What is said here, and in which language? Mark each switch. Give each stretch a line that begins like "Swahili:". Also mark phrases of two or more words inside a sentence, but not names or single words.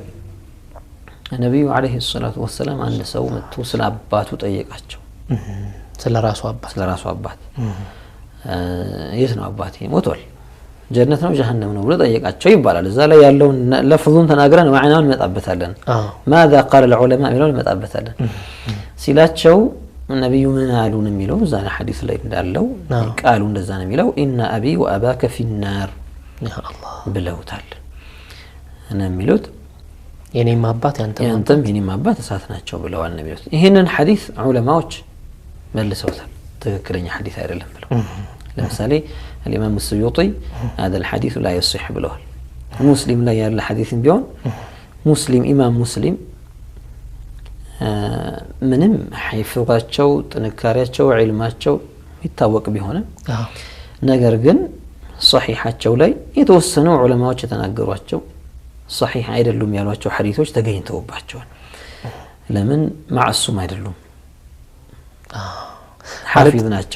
Amharic: ነብዩ
Arabic: عليه الصلاة والسلام
Amharic: አንድ ሰው መጥቶ ስለ አባቱ ጠየቃቸው። ስለ ራሱ አባት የት ነው አባቴ? ሞቷል፣ ጀነት ነው ጀሃነም ነው ብሎ ጠየቃቸው ይባላል። እዛ ላይ ያለውን ለፍዙን ተናግረን ማዕናውን እንመጣበታለን።
Arabic: ماذا قال العلماء
Amharic: የሚለውን እንመጣበታለን። ሲላቸው ነብዩ ምን አሉን የሚለው እዛ ሐዲስ ላይ እንዳለው ቃሉ እንደዛ ነው የሚለው
Arabic: إن أبي وأباك في النار
Amharic: ብለውታል እና የሚሉት የኔም አባት ያንተም የኔም አባት እሳት ናቸው ብለዋል ነው የሚሉት። ይሄንን ሐዲስ ዑለማዎች መልሰውታል፣ ትክክለኛ ሐዲስ አይደለም ብለው። ለምሳሌ
Arabic: الإمام السيوطي هذا الحديث لا يصح
Amharic: ብለዋል። ሙስሊም ላይ ያለ ሐዲስም ቢሆን ሙስሊም ኢማም ሙስሊም ምንም ሐይፍራቸው ጥንካሬያቸው ዒልማቸው ይታወቅ ቢሆንም ነገር ግን ሶሒሓቸው ላይ የተወሰኑ ዑለማዎች የተናገሯቸው ሶሒሕ አይደሉም ያሏቸው ሐዲሶች ተገኝተውባቸዋል። ለምን ማዕሱም አይደሉም፣ ሐፊዝ ናቸው።